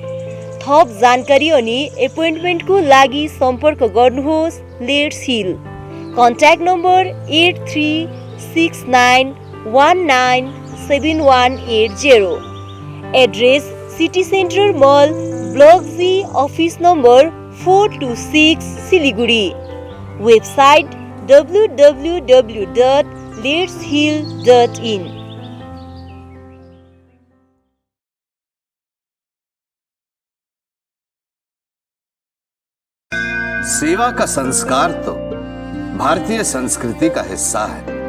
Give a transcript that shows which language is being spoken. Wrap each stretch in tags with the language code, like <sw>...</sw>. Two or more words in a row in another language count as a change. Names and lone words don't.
<ne>थप जानकारी अनि एपोइन्टमेन्टको लागि सम्पर्क गर्नुहोस् लेट्स हिल। कन्ट्याक्ट नम्बर 8369197180। एड्रेस सिटी सेन्टर मल, ब्लक जी, अफिस नम्बर 426, सिलिगुडी। वेबसाइट www.letshill.in।</ne> <hi>सेवा का संस्कार तो भारतीय संस्कृति का हिस्सा है।</hi>